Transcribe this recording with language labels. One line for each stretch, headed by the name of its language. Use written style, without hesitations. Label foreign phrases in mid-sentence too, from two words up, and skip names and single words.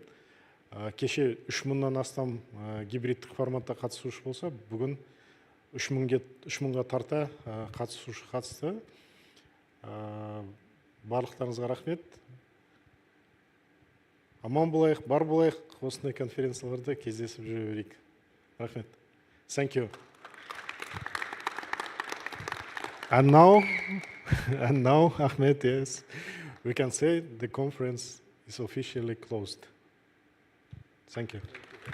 Kazakh: Кеше 3000-нан астам гибридтік форматта қатысушы болса, бүгін 3000-ға тарта қатысушы қатысты. Барлықтарыңызға рахмет. Аман болайық, бар болайық, осындай конференцияларда кездесіп жүре берейік. Рахмет.
English: Thank you. And now, Ahmed, yes, we can say the conference is officially closed. Thank you.